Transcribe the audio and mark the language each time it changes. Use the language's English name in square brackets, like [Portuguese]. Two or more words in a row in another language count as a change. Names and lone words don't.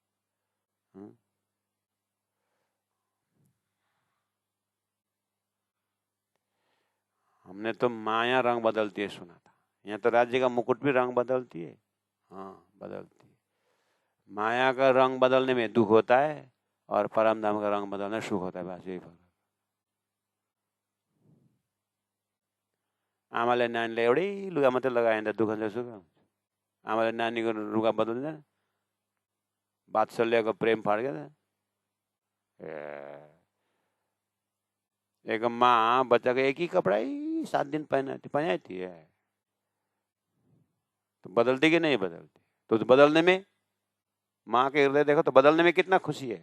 [Hindi] हमने तो माया रंग बदलती है सुना था। यहाँ तो राज्य का मुकुट भी रंग बदलती है। हाँ बदलती है। माया का रंग बदलने में दुख होता है और परम धाम का रंग बदलने में सुख होता है, बस यही फर्क। [Nepali] आमाले नानीले एउटै लुगा मात्रै लगायो भने त दुःख हुन्छ सुख हुन्छ? आमाले नानीको लुगा बदल्दैन? वात्सल्यको प्रेम फर्केन? [Hindi] एक माँ बच्चा का एक ही कपड़ा ही 7 दिन पहनाती है, तो बदलती कि नहीं बदलती? तो बदलने में माँ के हृदय देखो तो बदलने में कितना खुशी है।